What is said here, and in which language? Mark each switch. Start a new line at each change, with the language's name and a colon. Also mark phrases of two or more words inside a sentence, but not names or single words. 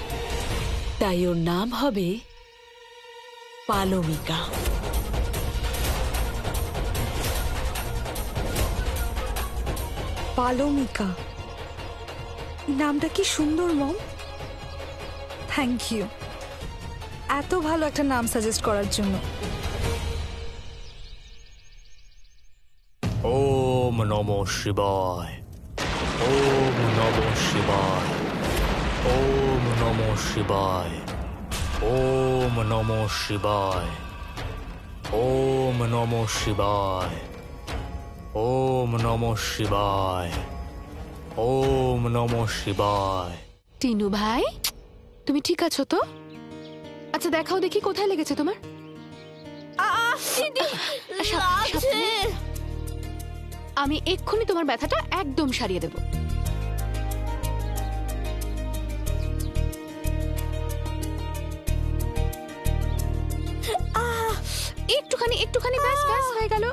Bangla: তাই ওর নাম হবে পালমিকা। পালমিকা, নামটা কি সুন্দর মম।
English: Thank you
Bangla: এত ভালো একটা নাম সাজেস্ট করার জন্য।
Sanskrit: ওম নমঃ শিবায়, ওম নমঃ শিবায়, ওম নমঃ শিবায়, ওম নমঃ শিবায়, ওম নমঃ শিবায়, ওম নমঃ শিবায়, ওম নমঃ শিবায়।
Bangla: টিনু ভাই, তুমি ঠিক আছো তো? আচ্ছা দেখাও দেখি কোথায় লেগেছে তোমার। সাবধানে। আমি এক্ষুনি তোমার ব্যথাটা একদম সারিয়ে দেব। একটুখানি একটুখানি, ব্যাস ব্যাস হয়ে গেল।